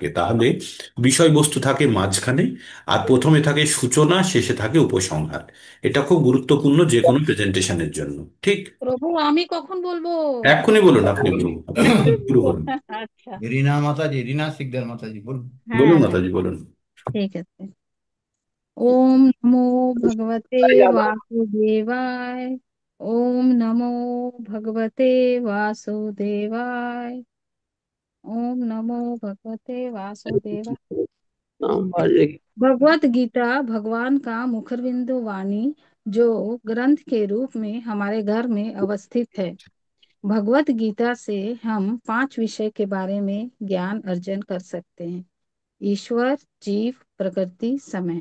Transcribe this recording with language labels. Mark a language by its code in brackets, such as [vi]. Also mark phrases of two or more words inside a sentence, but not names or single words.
[bn] তাহলে বিষয়বস্তু থাকে মাঝখানে, আর প্রথমে থাকে সূচনা, শেষে থাকে উপসংহার। এটা খুব গুরুত্বপূর্ণ যে কোনো প্রেজেন্টেশনের জন্য, ঠিক? প্রভু আমি কখন বলবো? এক্ষুনি বলুন, আপনি বলুন, আপনি শুরু করুন। আচ্ছা, রিনা মাতাজি, রিনা সিকদার মাতাজি বলুন। বলুন হ্যাঁ, মাতাজি, বলুন। ঠিক আছে। [sa] ओम नमो भगवते वासुदेवाय। ओम नमो भगवते वासुदेवाय। ओम नमो भगवते वासुदेवाय। [hi] भगवत गीता भगवान का मुखरबिंदु वाणी जो ग्रंथ के रूप में हमारे घर में अवस्थित है। भगवत गीता से हम 5 विषय के बारे में ज्ञान अर्जन कर सकते हैं। ईश्वर, जीव, प्रकृति, समय।